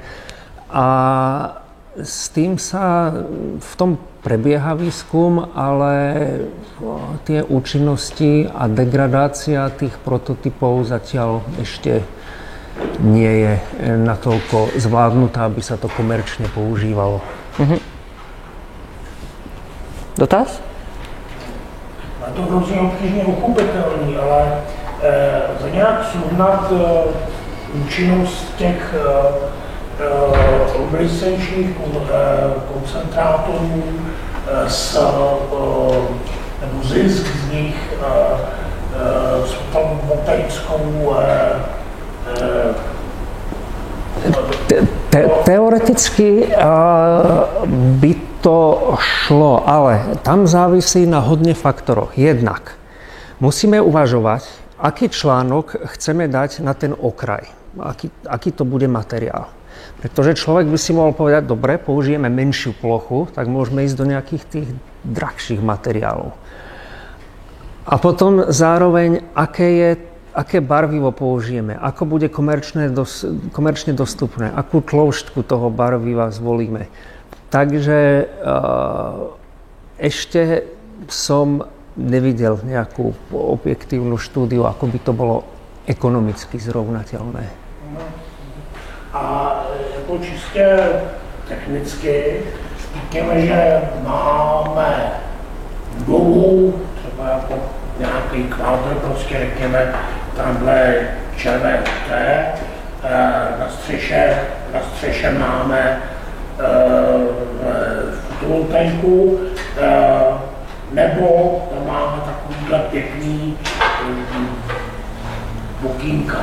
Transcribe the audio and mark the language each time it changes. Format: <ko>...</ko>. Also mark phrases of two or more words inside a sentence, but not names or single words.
<sk>A s tým sa v tom prebieha výskum, ale tie účinnosti a degradácia tých prototypov zatiaľ ešte nie je natoľko zvládnutá, aby sa to komerčne používalo.</sk> <cs>Dotaz? Je to hrozně obtížně uchopitelný, ale za nějak srovnat účinnost těch luminescenčních koncentrátorů nebo zisk z nich s fotovoltaickou</cs> <sk>Teoreticky by to šlo, ale tam závisí na hodne faktoroch. Jednak musíme uvažovať, aký článok chceme dať na ten okraj, aký to bude materiál. Pretože človek by si mohol povedať, dobre, použijeme menšiu plochu, tak môžeme ísť do nejakých tých drahších materiálov. A potom zároveň, aké barvivo použijeme, ako bude komerčne dostupné, akú tloušťku toho barviva zvolíme. Takže ešte som nevidel nejakú objektívnu štúdiu, ako by to bolo ekonomicky zrovnateľné.</sk> <cs>A jako čistě technicky řekněme, že máme budovu, třeba jako nějaký kvádr, prostě řekněme, tamhle ČVUT, na střeše máme fotovoltaiku, nebo tam máme takovýhle pěkný okýnka.</cs>